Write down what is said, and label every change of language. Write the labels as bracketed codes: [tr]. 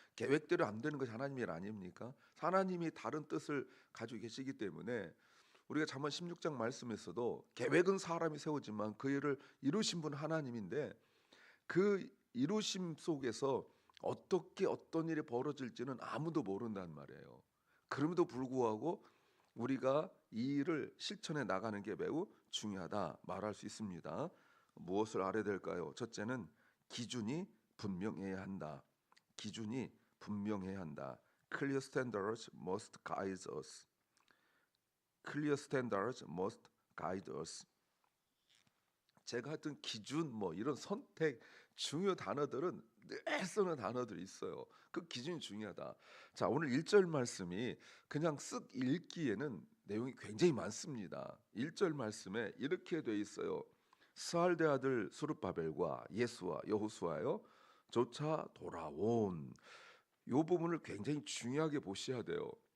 [ko] 계획대로 안 되는 것이 하나님의 일 아닙니까? 하나님이 다른 뜻을 가지고 계시기 때문에, 우리가 잠언 16장 말씀에서도 계획은 사람이 세우지만 그 일을 이루신 분 하나님인데, 그 이루심 속에서 어떻게 어떤 일이 벌어질지는 아무도 모른단 말이에요. 그럼에도 불구하고 우리가 이 일을 실천해 나가는 게 매우 중요하다 말할 수 있습니다. 무엇을 알아야 될까요? 첫째는 기준이 분명해야 한다. 기준이 분명해야 한다. [en] Clear standards must guide us. Clear standards must guide us. [ko] 제가 하여튼 기준 뭐 이런 선택 중요 단어들은 늘 쓰는 단어들이 있어요. 그 기준이 중요하다. 자, 오늘 1절 말씀이 그냥 쓱 읽기에는 내용이 굉장히 많습니다. 1절 말씀에 이렇게 돼 있어요. 스알데 아들 스룹바벨과 예수와 여호수아요 조차 돌아온. 이 부분을 굉장히 중요하게 보셔야 돼요.